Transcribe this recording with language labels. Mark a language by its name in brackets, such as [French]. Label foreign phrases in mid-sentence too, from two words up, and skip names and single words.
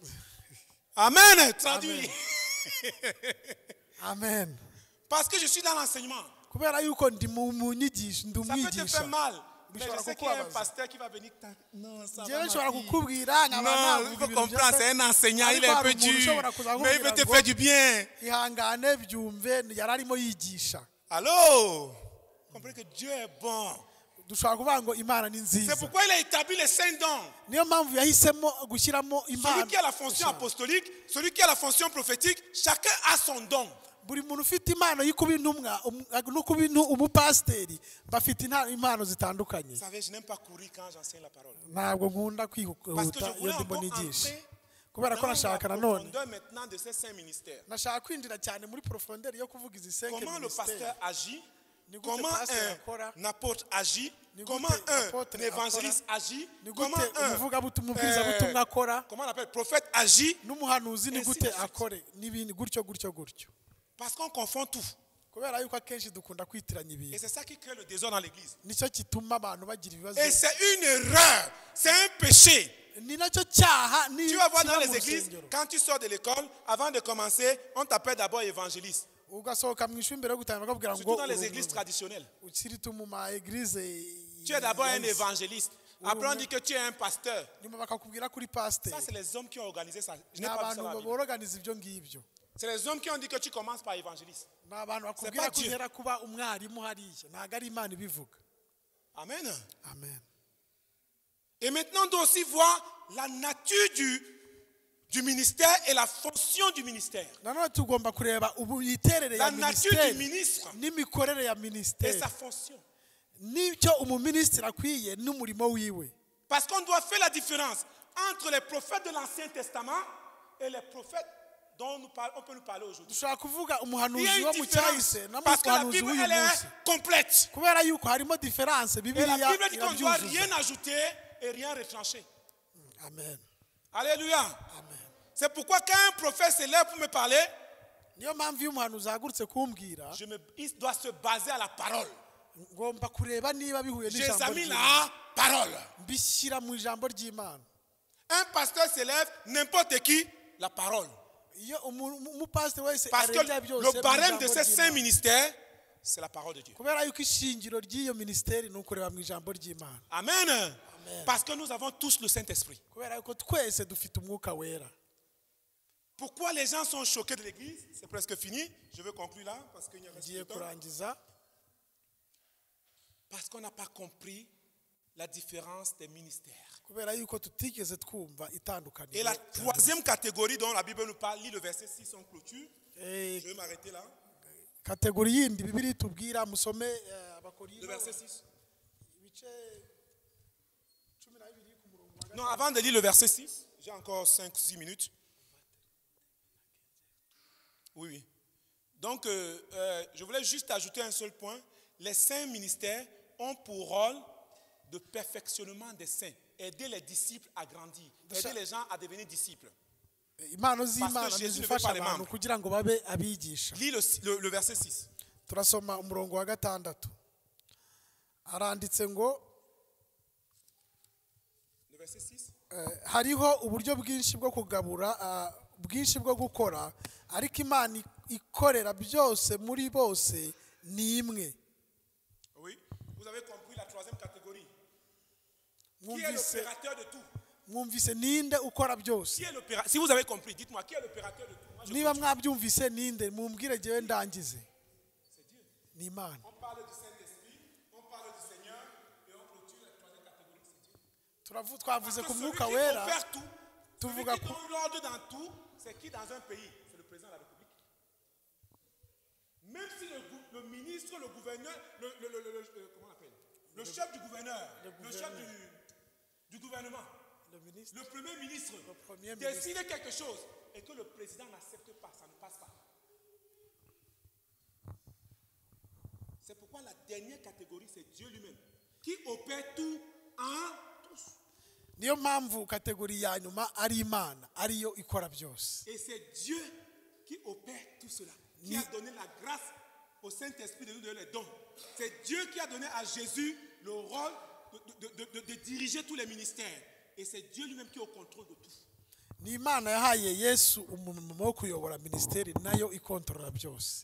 [French] Amen, traduit. [Kinyarwanda] amen [French] Parce que je suis dans l'enseignement. [Kinyarwanda] kubera yuko ndi mu nyigisho ndi [French] Ça peut te [Kinyarwanda] umwigisha [French] faire mal. Mais [Kinyarwanda] Bishobora [French] je sais qu'il y a un [Kinyarwanda] kukubabaza. [French] pasteur qui va venir. Non, ça [Kinyarwanda] njyewe [French] va. [Kinyarwanda] nshobora [French] ma fille. [Kinyarwanda] kukubwira nkaba [French] Non, il [Kinyarwanda] navuga [French] faut [Kinyarwanda] ibintu [French] comprendre, [Kinyarwanda] byose [French] c'est un enseignant, il est [Kinyarwanda] Ariko [French] un peu [Kinyarwanda] hari umuntu [French] dur. [Kinyarwanda] ushobora kuza [French] Mais il veut [Kinyarwanda] akubwira [French] te [Kinyarwanda] ngo, [French] faire du bien. [Kinyarwanda] ihangane byumve yari arimo yigisha [French] Allô? Comprenez que Dieu est bon. [Kinyarwanda] dushobora kuvuga ngo imana ni [French] C'est [Kinyarwanda] nziza [French] pourquoi il a établi les 5 dons. [Kinyarwanda] niyo mpamvu yahisemo gushyiramo [French] Celui [Kinyarwanda] impano [French] qui a la fonction apostolique, celui qui a la fonction prophétique, chacun a son don. [Kinyarwanda] buri muntu ufite impano yo kuba intumwa no kuba umupasiteri bafite impano zitandukanye [French] Vous savez, je n'aime pas courir quand j'enseigne la parole. [Kinyarwanda] ntabwo nkunda [French] Parce que je [Kinyarwanda] kwihuta iyo [French] voulais [Kinyarwanda] ndimo [French] encore [Kinyarwanda] nigisha [French] entrer [Kinyarwanda] kubera ko [French] dans la [Kinyarwanda] nashaka nanone [French] profondeur maintenant de ces 5 ministères. [Kinyarwanda] nashaka kwinjira cyane muri porofonderi yo kuvuga izi senke [French] Comment le [Kinyarwanda] minisiteri [French] pasteur agit comment un apôtre agit, comment un évangéliste agit, comment comment on appelle prophète agit. [Kinyarwanda] n'umuhanuzi ni gute akore n'ibindi gutyo gutyo gutyo. [French] Parce qu'on confond tout. [Kinyarwanda] Kubera yuko akenshi dukunda kwitiranya ibintu. [French] Et c'est ça qui crée le désordre dans l'église. [Kinyarwanda] Nicyo kituma abantu bagira ibibazo. [French] Et c'est une erreur, c'est un péché. [Kinyarwanda] Ni nacyo cyaha ni [French] Tu vas voir dans les églises, quand tu sors de l'école, avant de commencer, on t'appelle d'abord évangéliste. [Kinyarwanda] Ugasohoka mu ishuri mbere yo gutangira bakubwira ngo [French] Surtout dans les églises traditionnelles. [Kinyarwanda] ukiri tu mu ma église. [French] Tu es d'abord un évangéliste. Après on dit que tu es un pasteur. [Kinyarwanda] Nyuma bakakubwira kuri pasteur. [French] Ça c'est les hommes qui ont organisé ça. Je n'ai [Kinyarwanda] Ni [French] pas vu ça dans la [Kinyarwanda] abantu [French] Bible. [Kinyarwanda] borganiza ibyo ngibyo. [French] C'est les hommes qui ont dit que tu commences par évangéliste. [Kinyarwanda] Ni abantu bakubwira ko uhera kuba umwarimu hariya. Ntabwo ari Imana ibivuga. [French] Amen. [Kinyarwanda] Amen. [French] Et maintenant on doit aussi voir la nature du ministère et la fonction du ministère. [Kinyarwanda] Nanone tugomba kureba ubuyiterere ya [French] La nature du ministère ministre [Kinyarwanda] n'imikorere ya [French] et ministère. sa fonction. [Kinyarwanda] N'icyo umuministiri akwiye n'umurimo wiwe. [French] Parce qu'on doit faire la différence entre les prophètes de l'Ancien Testament et les prophètes dont on peut nous parler aujourd'hui. [Kinyarwanda] Dushobora kuvuga [French] Il y [Kinyarwanda] umuhanuzi [French] a [Kinyarwanda] wo [French] une [Kinyarwanda] mu [French] différence [Kinyarwanda] cyahise [French] parce que la [Kinyarwanda] n'umuhanuzi [French] Bible [Kinyarwanda] w'uyu [French] elle [Kinyarwanda] munsi. [French] est complète. [Kinyarwanda] Kubera yuko harimo différence [French] Et la [Kinyarwanda] Bibiliya [French] Bible dit qu'on ne doit [Kinyarwanda] irabyuzuza. [French] rien ajouter et rien retrancher. Amen. Alléluia. [Kinyarwanda] Amen. [French] C'est pourquoi quand un prophète se lève pour me parler, [Kinyarwanda] Niyo mpamvu iyo umuhanuzi ahagurutse kumbwira [French] il doit se baser à la parole. [Kinyarwanda] ngomba kureba niba bihuye n'ijambo [French] J'examine [Kinyarwanda] ry'Imana. [French] la parole. [Kinyarwanda] Mbishyira mu ijambo ry'Imana. [French] Un pasteur se lève, n'importe qui, la parole. [Kinyarwanda] Iyo umupasiteri wese [French] Parce que [Kinyarwanda] arebye byose [French] le [Kinyarwanda] mu [French] barème [Kinyarwanda] ijambo [French] de ces cinq [Kinyarwanda] ry'Imana. [French] ministères, c'est la parole de Dieu. [Kinyarwanda] Kubera yuko ishingiro ry'iyo minisiteri ni ukureba mu ijambo ry'Imana. [French] Amen. [Kinyarwanda] Amen. [French] Parce que nous avons tous le Saint-Esprit. [Kinyarwanda] Kubera yuko twese dufite umwuka wera. [French] Pourquoi les gens sont choqués de l'église? C'est presque fini. Je veux conclure là parce qu'il n'y a pas [Kinyarwanda] Ngiye [French] de temps. [Kinyarwanda] kurangiza [French] Parce qu'on n'a pas compris la différence des ministères. [Kinyarwanda] kubera yuko tutigeze twumva itandukaniro. [French] Et la troisième catégorie dont la Bible nous parle, lis le verset 6 en clôture. Je vais m'arrêter là. [Kinyarwanda] Kategori yindi Bibiliya itubwira musome [French] Le [Kinyarwanda] Abakorinto [French] verset 6. [Kinyarwanda] ibice 12 ku murongo wa [French] Non, avant de lire le verset 6, j'ai encore 5-6 minutes. Oui, oui. Donc, je voulais juste ajouter un seul point. Les saints ministères ont pour rôle de perfectionnement des saints, aider les disciples à grandir, aider les gens à devenir disciples. [Kinyarwanda] impano z'Imana [French] Parce que Jésus ne [Kinyarwanda] zifasha [French] veut pas les [Kinyarwanda] abantu [French] membres. [Kinyarwanda] kugira ngo babe abigisha. [French] Lis le verset 6. [Kinyarwanda] Turasoma umurongo wa 6. Aranditse ngo [French] Le verset 6. [Kinyarwanda] hariho uburyo bwinshi bwo kugabura bwinshi bwo gukora ariko Imana ikorera byose muri bose ni imwe. [French] Oui. Vous avez compris la troisième catégorie. Qui est l'opérateur de tout? [Kinyarwanda] Mwumvise ninde ukora byose? [French] Qui est l'opérateur? Si vous avez compris, dites-moi, qui est l'opérateur de tout? Moi, je [Kinyarwanda] Niba [French] continue. [Kinyarwanda] mwabyumvise ninde mumbwire jewe ndangize. [French] C'est Dieu. [Kinyarwanda] Ni Imana. [French] On parle du Saint-Esprit, on parle du Seigneur et on clôture la troisième catégorie, c'est Dieu. [Kinyarwanda] Twavuze [French] Parce [Kinyarwanda] ku [French] que celui [Kinyarwanda] mwuka [French] qui [Kinyarwanda] wera [French] opère tout, celui [Kinyarwanda] tuvuga [French] qui [Kinyarwanda] ku [French] donne l'ordre dans tout, c'est qui dans un pays? C'est le président de la République. Même si le ministre, le gouverneur, comment on appelle? Le chef du gouverneur, le chef du gouvernement, le premier ministre décide quelque chose et que le président n'accepte pas, ça ne passe pas. C'est pourquoi la dernière catégorie, c'est Dieu lui-même, qui opère tout en tous. [Kinyarwanda] niyo mpamvu kategori ya nyuma ari Imana ariyo ikora byose. [French] Et c'est Dieu qui opère tout cela, qui a donné la grâce au Saint-Esprit de nous donner les dons. C'est Dieu qui a donné à Jésus le rôle de diriger tous les ministères. Et c'est Dieu lui-même qui est au contrôle de tout. [Kinyarwanda] Ni Imana yahaye Yesu umurimo wo kuyobora ministeri nayo ikontorora byose.